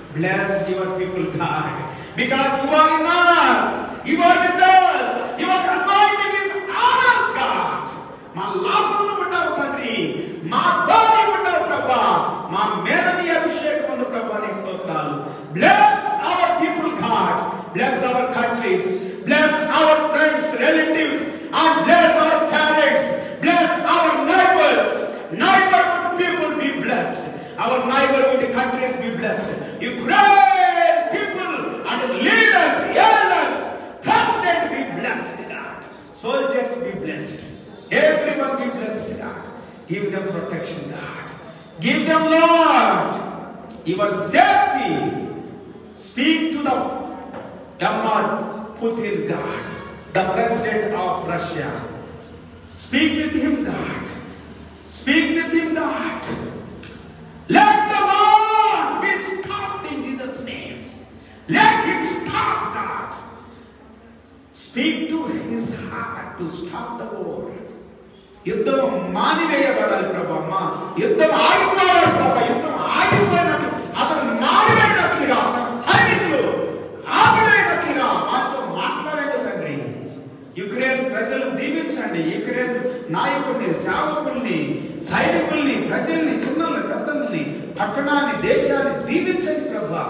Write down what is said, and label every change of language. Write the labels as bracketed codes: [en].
[en] Bless your people, God, because you are in us, you are with us, your anointing is on us, God. [te] మా లాభములు ఉండవు తండ్రి, మా బాధి ఉండవు ప్రభా, మా మీద నీ అభిషేకం ఉంది ప్రభా, నీ స్తోత్రాలు. [en] Bless our people, God. Bless our countries. Bless our friends, relatives, and bless our parents. Bless our neighbors. Neighborhood people be blessed. Our neighborhood countries be blessed. You great people and leaders, elders, president be blessed, God. Soldiers be blessed. Everyone be blessed, God. Give them protection, God. Give them, Lord, your safety. Speak to the Vladimir Putin, God, the president of Russia. Speak with him, God. Speak with him, God. Let the Lord be stopped in Jesus' name. Let him stop, God. Speak to his heart to stop the war. [te] యుద్ధం మానివేయబడాలి ప్రభా, యుద్ధం ఆగిపోవాలి ప్రభా, యుద్ధం ఆగిపోయినట్లు అతను మానివేయనట్లుగా సైనికులు ఆపడేటట్లుగా మాతో మాట్లాడండి తండ్రి. యుక్రెయిన్ ప్రజలు దీవించండి. యుక్రెయిన్ నాయకుల్ని, సేవకుల్ని, సైనికుల్ని, ప్రజల్ని, చిన్నల్ని, పెద్దల్ని, పట్టణాన్ని, దేశాన్ని దీవించండి ప్రభా.